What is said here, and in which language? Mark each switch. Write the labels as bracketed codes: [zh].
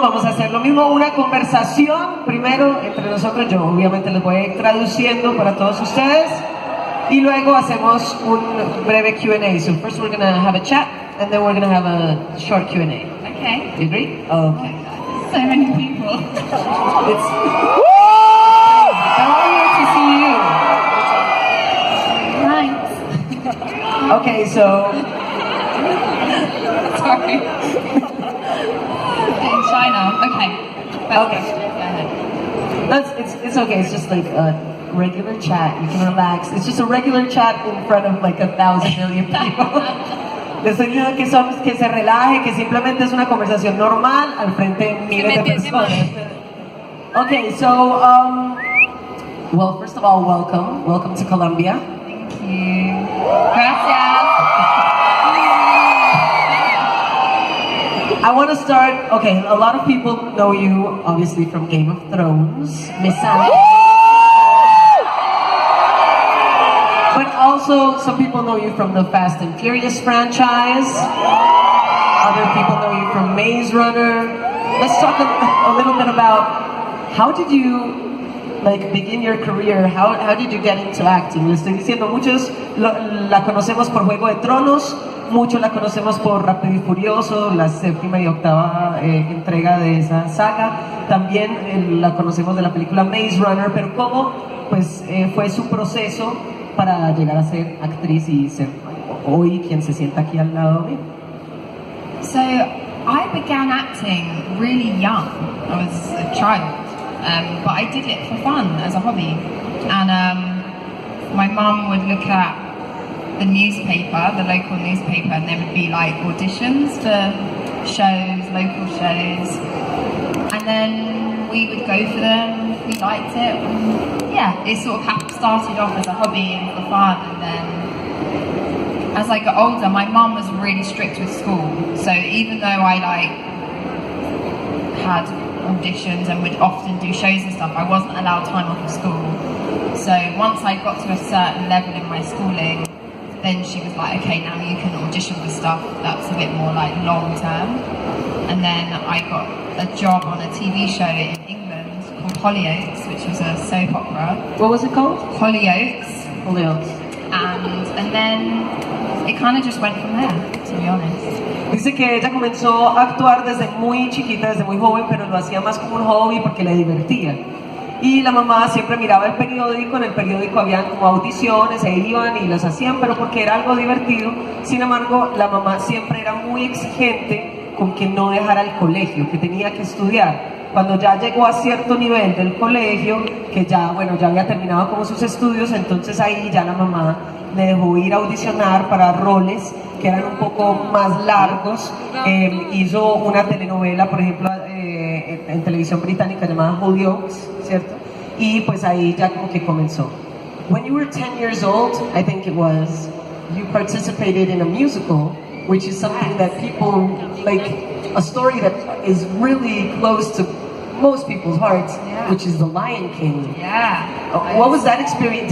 [es] Vamos a hacer lo mismo, una conversación primero entre nosotros. Yo obviamente les voy a ir traduciendo para todos ustedes. Y luego hacemos un breve Q&A. [en] So first we're going to have a chat, and then we're going to have a short Q&A. Okay. You agree? Okay. So many people. It's... They're all here to see you. Thanks. Okay, so... Sorry. In China. Okay. Okay. Go ahead. It's okay. It's just like a regular chat. You can relax. It's just a regular chat in front of like 1,000 million people. [es] Les estoy diciendo que se relaje, que simplemente es una conversación normal al frente de miles de personas. [en] Okay, so, well, first of all, welcome. Welcome to Colombia. Thank you. [es] Gracias. [en] I want to start, okay, a lot of people know you, obviously, from Game of Thrones, Missandei. But also, some people know you from the Fast and Furious franchise. Other people know you from Maze Runner. Let's talk a little bit about how did you begin your career? How did you get into acting? [es] Le estoy diciendo, muchos la conocemos por Juego de Tronos, muchos la conocemos por Rápido y Furioso, la séptima y octava entrega de esa saga. También la conocemos de la película Maze Runner, pero ¿cómo fue su proceso para llegar a ser actriz y ser hoy quien se sienta aquí al lado de mí? [en] So, I began acting really young. I was a child, but I did it for fun as a hobby. And my mum would look at the newspaper, the local newspaper, and there would be like auditions for shows, local shows. And then we would go for them if we liked it. And yeah, it sort of started off as a hobby and for fun, and then as I got older, my mum was really strict with school. So even though I had auditions and would often do shows and stuff, I wasn't allowed time off of school. So once I got to a certain level in my schooling, then she was like, okay, now you can audition for stuff that's a bit more like long term. And then I got a job on a TV show in England called Hollyoaks, which was a soap opera. What was it called? Hollyoaks. Hollyoaks. And then it kind of just went from there, to be honest. [es] Dice que ella comenzó a actuar desde muy chiquita, desde muy joven, pero lo hacía más como un hobby porque le divertía. Y la mamá siempre miraba el periódico, en el periódico habían como audiciones, e iban y las hacían, pero porque era algo divertido. Sin embargo, la mamá siempre era muy exigente con que no dejara el colegio, que tenía que estudiar. Cuando ya llegó a cierto nivel del colegio, que ya había terminado como sus estudios, entonces ahí ya la mamá le dejó ir a audicionar para roles que eran un poco más largos. Hizo una telenovela, por ejemplo, en televisión británica llamada Hollyoaks, ¿cierto? Y pues ahí ya como que comenzó. [en] When you were 10 years old, I think it was, you participated in a musical, which is something that people, like a story that is really close to most people's hearts, which is The Lion King. Yeah. What was that experience?